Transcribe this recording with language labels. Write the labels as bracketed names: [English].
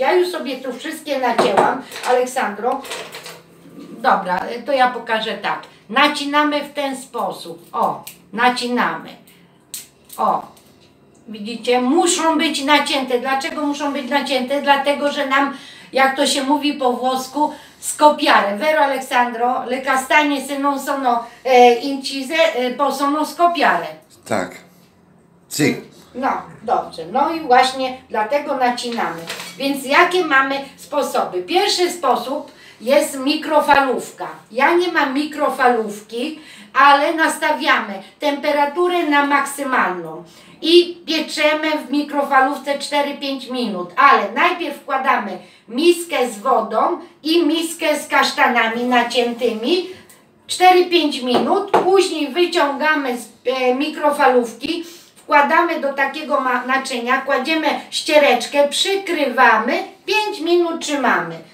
[Polish] Ja już sobie tu wszystkie nacięłam, Aleksandro. Dobra, to ja pokażę tak. Nacinamy w ten sposób. O, nacinamy. O, widzicie, muszą być nacięte. Dlaczego muszą być nacięte? Dlatego, że nam, jak to się mówi po włosku, scoppiare. [Italian] Vero Aleksandro? Le castagne se non sono incise possono scoppiare. [Polish] Tak. [Italian] Si. [Polish] No, dobrze. No i właśnie dlatego nacinamy. Więc jakie mamy sposoby? Pierwszy sposób jest mikrofalówka. Ja nie mam mikrofalówki, ale nastawiamy temperaturę na maksymalną i pieczemy w mikrofalówce 4-5 minut, ale najpierw wkładamy miskę z wodą i miskę z kasztanami naciętymi 4-5 minut, później wyciągamy z mikrofalówki, wkładamy do takiego naczynia, kładziemy ściereczkę, przykrywamy, 5 minut trzymamy.